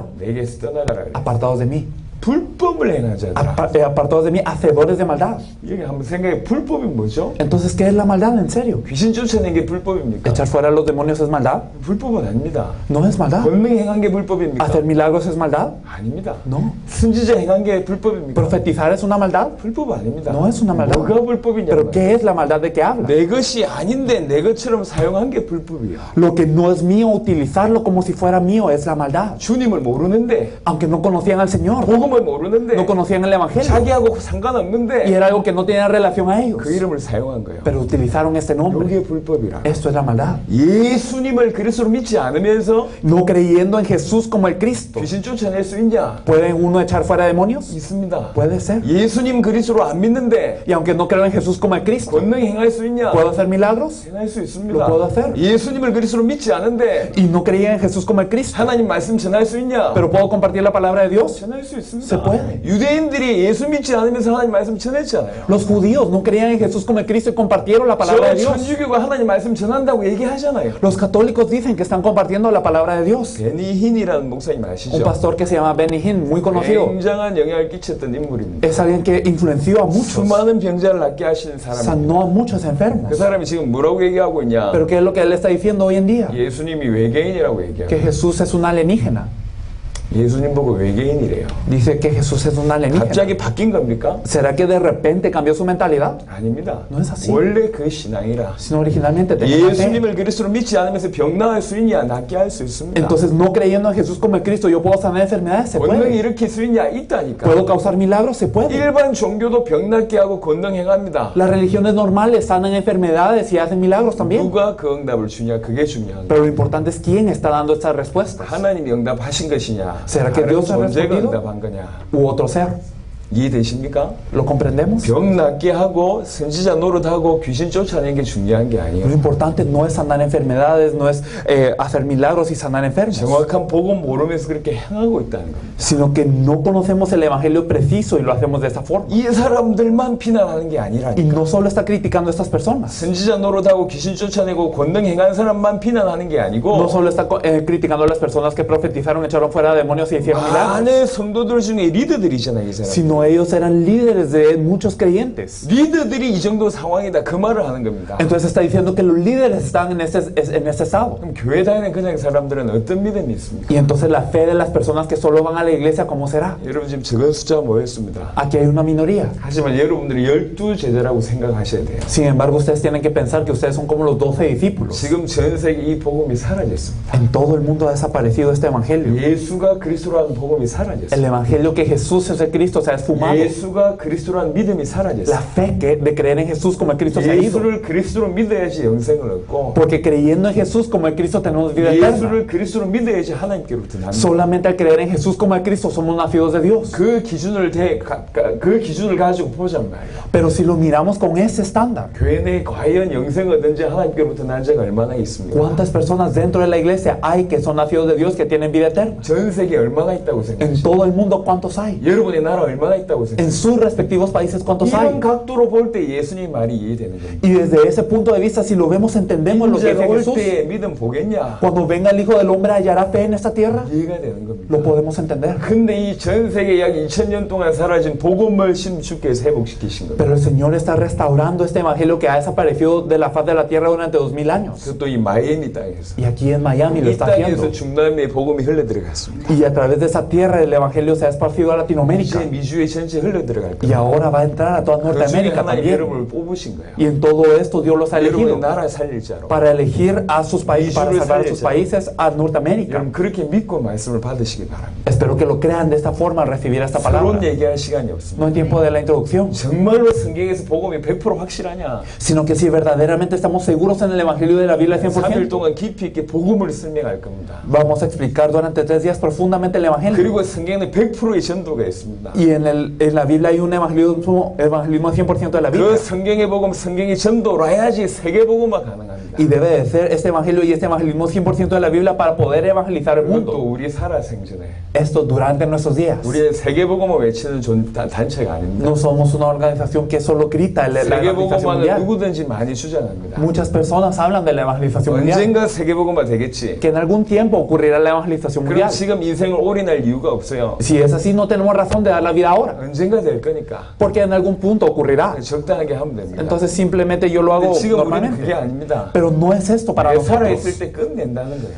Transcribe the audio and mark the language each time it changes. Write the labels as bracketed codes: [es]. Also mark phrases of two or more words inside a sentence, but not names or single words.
[ko] 내게서 떠나가라 그래. [es] apartados de mí. [ko] 불법을 행한 자들아. [es] Apartados de mí, hacedores de maldad. [ko] 여기 한번 생각해. 불법이 뭐죠? [es] Entonces, ¿qué es la maldad en serio? [ko] 귀신 쫓아낸 게 불법입니까? [es] ¿Echar fuera a los demonios es maldad? [ko] 불법은 아닙니다. [es] No es maldad. [ko] 권능 행한 게 불법입니까? [es] ¿Hacer milagros es maldad? [ko] 아닙니다. [es] No. [ko] 선지자 행한 게 불법입니까? [es] ¿Profetizar es una maldad? [ko] 불법 아닙니다. [es] No es una maldad. [ko] 뭐가 불법이냐? [es] ¿Pero qué es la maldad de que habla? [ko] 내 것이 아닌데 내 것처럼 사용한 게 불법이야. [es] Lo que no es mío, utilizarlo como si fuera mío es la maldad. [ko] 주님을 모르는데, [es] Aunque no conocían al Señor, [ko] 복음을 모르는데, [es] no conocían el Evangelio [ko] 자기하고 [es] y [ko] 상관없는데 [es] era algo que no tenía relación a ellos, [ko] 그 이름을 사용한 거예요. [es] pero utilizaron este nombre. [ko] 이게 불법이라. [es] Esto es la maldad. [ko] 예수님을 그리스도로 믿지 않으면서 [es] No creyendo en Jesús como el Cristo, [ko] 귀신 쫓아낼 수 있냐? [es] ¿puede uno echar fuera demonios? [ko] 있습니다. [es] Puede ser. [ko] 예수님 그리스도로 안 믿는데 [es] Y aunque no creo en Jesús como el Cristo, [ko] 권능 행할 수 있냐? [es] ¿puedo hacer milagros? [ko] 행할 수 [es] Lo [ko] 있습니다. [es] puedo hacer. [ko] 예수님을 그리스도로 믿지 않은데 [es] Y no creía en Jesús como el Cristo, [ko] 하나님 말씀 전할 수 있냐? [es] pero ¿puedo compartir la palabra de Dios? [ko] 전할 수 있습니다. [es] Se puede. [ko] 유대인들이 예수 믿지 않으면서 하나님 말씀 전했잖아요. [es] Los judíos no creían en Jesús como el Cristo y compartieron la palabra [ko] 저 [es] de Dios. [ko] 천주교가 하나님 말씀 전한다고 얘기하잖아요. [es] Los católicos dicen que están compartiendo la palabra de Dios. [ko] 베니 힌이라는 목사님 [es] Un [ko] 아시죠? [es] pastor que se llama Benny Hinn, muy conocido, [ko] 굉장한 영향을 끼쳤던 인물입니다. [es] es alguien que influenció a muchos, [ko] 수많은 병자를 낫게 하시는 사람입니다. [es] sanó a muchos [ko] 그 [es] enfermos. [ko] 사람이 지금 뭐라고 얘기하고 있냐? [es] Pero ¿qué es lo que él está diciendo hoy en día? [ko] 예수님이 외계인이라고 얘기해요. [es] Que Jesús es un alienígena. [ko] 예수님 보고 외계인이래요. [es] Dice que Jesús es un alienígena. [ko] 갑자기 바뀐 겁니까? [es] ¿Será que de repente cambió su mentalidad? [ko] 아닙니다. [es] No es así. [ko] 원래 그 신앙이라. [es] Sino originalmente tenía fe. [ko] 예수님을 그리스도로 믿지 않으면서 병 나을 수 있냐? 낫게 할 수 있습니다. [es] Entonces, no creyendo en Jesús como el Cristo, yo puedo sanar enfermedades, se [ko] 권능 [es] puede. [ko] 일으킬 수 있냐? 있다니까. [es] ¿Puedo causar milagros? Se puede. [ko] 일반 종교도 병 낫게 하고 권능 행합니다. [es] Las religiones normales sanan enfermedades y hacen milagros también. [ko] 누가 그 응답을 주냐? 그게 중요한 거예요. [es] Pero lo importante es quién está dando estas respuestas. [ko] 하나님이 응답하신 것이냐? [es] ¿Será que [ko] 다른 [es] Dios ha [ko] 존재가 [es] respondido? [ko] 응답한 거냐? [es] U otro ser. [ko] 이해되십니까? [es] ¿Lo comprendemos? [ko] 병 낫게 하고 선지자 노릇하고 귀신 쫓아내는 게 중요한 게 [es] Lo [ko] 아니에요. [es] importante no es sanar enfermedades, no es hacer milagros y sanar enfermos, [ko] 정확한 복음 모르면서 그렇게 행하고 있다는 겁니다. [es] sino que no conocemos el evangelio preciso y lo hacemos de esta forma. [ko] 이 사람들만 비난하는 게 [es] Y [ko] 아니라니까. [es] no solo está criticando a estas personas, [ko] 선지자 노릇하고 귀신 쫓아내고 권능 행한 사람만 비난하는 게 아니고 [es] no solo está criticando a las personas que profetizaron, echaron fuera demonios y hicieron milagros, [ko] 많은 성도들 중에 리더들이잖아요, 이 사람. [es] sino ellos eran líderes de muchos creyentes. [ko] 리더들이 이 정도 상황이다 그 말을 하는 겁니다. [es] Entonces está diciendo que los líderes están en ese estado. [ko] 그럼 교회 다니는 그냥 사람들은 어떤 믿음이 있습니까? [es] Y entonces la fe de las personas que solo van a la iglesia, ¿cómo será? [ko] 여러분 지금 적은 숫자 모였습니다. [es] Aquí hay una minoría. [ko] 하지만 여러분들이 12제자라고 생각하셔야 돼요. [es] Sin embargo, ustedes tienen que pensar que ustedes son como los 12 discípulos. [ko] 지금 전 세계 이 복음이 사라졌습니다. [es] En todo el mundo ha desaparecido este evangelio. [ko] 예수가 그리스도라는 복음이 [es] El [ko] 사라졌어요. [es] evangelio que Jesús es el Cristo se ha esfumado. [ko] 예수가 그리스도라는 믿음이 [es] La [ko] 사라졌어요. [es] fe de creer en Jesús como el Cristo se ha ido. [ko] 예수를 그리스도로 믿어야지 영생을 얻고 [es] Porque creyendo en Jesús como el Cristo tenemos vida eterna. [ko] 예수를 그리스도로 믿어야지 하나님께로부터 납니다. [es] Solamente al creer en Jesús como el Cristo somos nacidos de Dios. [ko] 그 기준을 가지고 보잔 말이에요. [es] Pero si lo miramos con ese estándar, [ko] 교회 내에 과연 영생 얻은지 하나님께로부터 난 자가 얼마나 있습니까? [es] ¿cuántas personas dentro de la iglesia hay que son nacidos de Dios que tienen vida eterna? [ko] 전 세계에 얼마나 있다고 [es] En [ko] 생각하세요? [es] todo el mundo, ¿cuántos hay? [ko] 여러분의 나라 얼마나 있다고 [es] En [ko] 생각하세요? [es] sus respectivos países, ¿cuántos hay? [ko] 이런 각도로 볼 때 예수님 말이 이해되는 겁니다. [es] Y desde ese punto de vista, si lo vemos, entendemos lo que [ko] 인자가 [es] dice [ko] 올 [es] Jesús. [ko] 때 믿음 보겠냐? [es] Cuando venga el Hijo del Hombre, ¿hallará fe en esta tierra? [ko] 이해가 되는 겁니다. [es] Lo podemos entender. [ko] 근데 이 전 세계 약 2000년 동안 사라진 복음을 주께서 회복시키신 겁니다. [es] Pero el Señor está restaurando este evangelio que ha desaparecido de la faz de la tierra durante 2000 años. [ko] 그것도 이 마이애미 땅에서. [es] Y aquí en Miami lo [ko] 이 [es] está [ko] 땅에서 [es] haciendo. [ko] 중남미의 복음이 흘러 들어갔습니다. [es] Y a través de esa tierra el evangelio se ha esparcido a [ko] 이제 [es] Latinoamérica. [ko] 미주의 전체에 흘러 들어갈 [es] y [ko] 겁니다. [es] ahora va a entrar a toda [ko] 그 중에 [es] Norteamérica [ko] 하나님 [es] también. [ko] 여러분을 뽑으신 거예요. [es] Y en todo esto Dios los ha [ko] 여러분의 [es] elegido [ko] 나라 살릴 자로. [es] para elegir a sus países, para salvar a sus países a Norteamérica. [ko] 여러분 그렇게 믿고 말씀을 받으시기 바랍니다. [es] Espero que lo crean de esta forma al recibir esta [ko] 서론 [es] palabra. [ko] 얘기할 시간이 없습니다. [es] No hay tiempo de la introducción, [ko] 정말로 성경에서 복음이 100% 확실하냐? [es] sino que si verdaderamente estamos seguros en el Evangelio de la Biblia [ko] 3일 [es] 100%, [ko] 동안 깊이 있게 복음을 설명할 겁니다. [es] vamos a explicar durante 3 días profundamente el Evangelio. [ko] 그리고 성경에는 100%의 전도가 있습니다. [es] Y en la Biblia hay un evangelismo 100% de la [ko] 그 [es] Biblia. [ko] 성경의 복음, 성경의 전도로 해야지 세계 복음화 가능합니다. [es] Y debe de ser este evangelio y este evangelismo 100% de la Biblia para poder evangelizar el [ko] 그것도 [es] mundo. [ko] 우리 살아생전에 [es] Esto durante nuestros días. [ko] 우리의 세계 복음을 외치는 단체가 아닙니다. [es] No somos una organización que solo grita la [ko] 세계 [es] evangelización [ko] 복음화는 [es] mundial. [ko] 누구든지 많이 주장합니다. [es] Muchas personas hablan de la evangelización mundial, [ko] 언젠가 세계 복음화 되겠지. [es] que en algún tiempo ocurrirá la evangelización [ko] 그럼 [es] mundial. [ko] 지금 인생을 올인할 이유가 없어요. [es] Si es así, no tenemos razón de dar la vida ahora, [ko] 언젠가 될 거니까 [es] porque en algún punto ocurrirá. [ko] 적당하게 하면 됩니다. [es] Entonces simplemente yo lo hago [ko] 근데 지금 우리는 그게 [es] normalmente. [ko] 아닙니다. [es] Pero no es esto para [ko] 내가 살아있을 [es] nosotros, [ko] 때 끝낸다는 거예요.